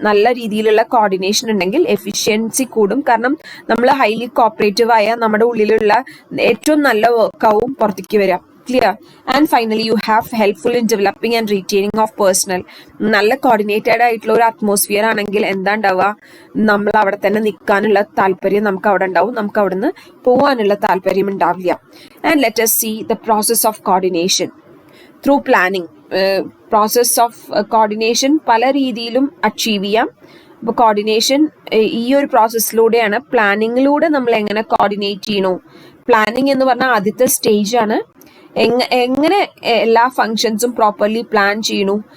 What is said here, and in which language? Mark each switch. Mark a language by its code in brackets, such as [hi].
[ml] നല്ല രീതിയിലുള്ള കോർഡിനേഷൻ ഉണ്ടെങ്കിൽ എഫിഷ്യൻസി കൂടും. കാരണം നമ്മൾ ഹൈലി കോപ്പറേറ്റീവ് ആയ നമ്മുടെ ഉള്ളിലുള്ള ഏറ്റവും നല്ല വർക്കാവും പുറത്തേക്ക് വരിക. Clear? [en] And finally you have helpful in developing and retaining of personal. [ml] നല്ല കോർഡിനേറ്റഡ് ആയിട്ടുള്ള ഒരു അറ്റ്മോസ്ഫിയർ ആണെങ്കിൽ എന്താ ഉണ്ടാവുക? നമ്മൾ അവിടെ തന്നെ നിൽക്കാനുള്ള താല്പര്യം നമുക്ക് അവിടെ ഉണ്ടാവും, നമുക്ക് അവിടെ നിന്ന് പോകാനുള്ള താല്പര്യം ഉണ്ടാവില്ല. [en] And let us see the process of coordination through planning. [ml] Process of coordination പല രീതിയിലും അച്ചീവ് ചെയ്യാം. അപ്പോൾ കോർഡിനേഷൻ ഈ ഒരു പ്രോസസ്സിലൂടെയാണ്, പ്ലാനിങ്ങിലൂടെ നമ്മൾ എങ്ങനെ കോർഡിനേറ്റ് ചെയ്യണു. പ്ലാനിങ് എന്ന് പറഞ്ഞാൽ ആദ്യത്തെ സ്റ്റേജ് ആണ്. എങ്ങനെ എല്ലാ ഫങ്ഷൻസും പ്രോപ്പർലി പ്ലാൻ ചെയ്യണു.